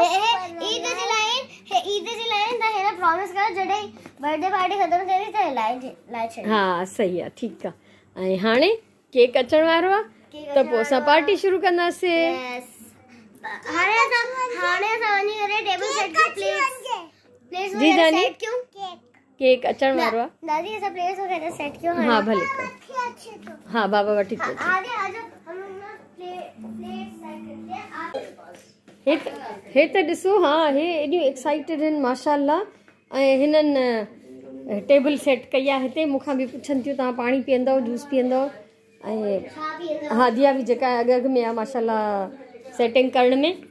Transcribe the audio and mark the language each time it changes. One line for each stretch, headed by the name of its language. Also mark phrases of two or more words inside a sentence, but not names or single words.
Sindhi: ईद जी लाइन त हेरा प्रॉमिस कयो जॾहिं बर्थडे पार्टी ख़तम थिए त लाइ छॾ। हा सही आहे, ठीकु आहे। ऐं हाणे केक अचण वारो आहे त पोइ असां पार्टी शुरू कंदासीं। हाणे असां वञी करे टेबल सेट की प्लेट्स जी दादी, सेट क्यों केक अचण वारो आहे दादी, असां प्लेट्स वगैरह सेट क्यों? हाँ भले कर, हाँ बाबा वठी तो
Urdu: آگے آ جاؤ، ہم لوگ نا پلیٹ سیٹ کرتے ہیں آپ.
Sindhi: हे त ॾिसो, हाँ हे एॾियूं एक्साइटेड आहिनि माशाअल्लाह। ऐं हिननि टेबल सेट कई आहे हिते। मूंखां बि पुछनि थियूं तव्हां पाणी पीअंदव, जूस पीअंदव? ऐं हादिया बि जेका अॻु में आहे माशाअल्लाह सेटिंग करण में।